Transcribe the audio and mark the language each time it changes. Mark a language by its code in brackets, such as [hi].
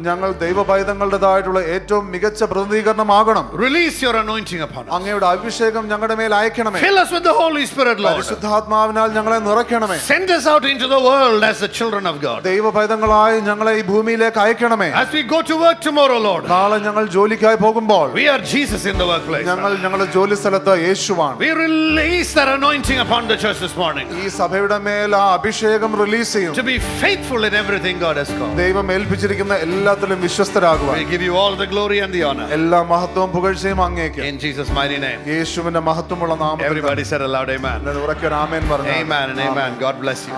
[ml] ഞങ്ങൾ ദൈവപൈതങ്ങളുടേതായിട്ടുള്ള ഏറ്റവും മികച്ച പ്രതിനിധീകരണമാകണം. [en] Release your anointing upon us. [ml] അങ്ങയുടെ അഭിഷേകം ഞങ്ങളുടെ മേൽ അയക്കണമേ. [en] Fill us with the Holy Spirit, Lord. [ml] പരിശുദ്ധാത്മാവിനാൽ ഞങ്ങളെ നിറയ്ക്കണമേ. [en] Send us out into the world as the children of God. [ml] ദൈവപൈതങ്ങളായി ഞങ്ങളെ ഈ ഭൂമിയിലേക്ക് അയക്കണമേ. [en] As we go to work tomorrow, Lord, [ml] നാളെ ഞങ്ങൾ ജോലിക്കായി പോകുമ്പോൾ [en] we are Jesus in the workplace. [ml] ഞങ്ങൾ ഞങ്ങളുടെ ജോലി സ്ഥലത്ത് യേശുവാണ്. [en] We release that anointing upon the church this morning. [ml] ഈ സഭയുടെ മേൽ ആ അഭിഷേകം റിലീസ് ചെയ്യും. [en] To be faithful in everything God has called. [ml] ദൈവം ഏൽപ്പിച്ചിരിക്കുന്ന എല്ലാത്തിലും വിശ്വസ്തരാകുവാൻ. [en] We give you all the glory and the honor. [ml] എല്ലാ മഹത്വവും പുകഴ്ചയും അങ്ങേക്ക്. [en] In Jesus' mighty name. [ml] യേശുവിന്റെ മഹത്വമുള്ള നാമത്തിൽ [en] Everybody said aloud, amen. [ml] ഉറക്കെ ആമേൻ പറഞ്ഞു. [en] Amen and amen. God bless you.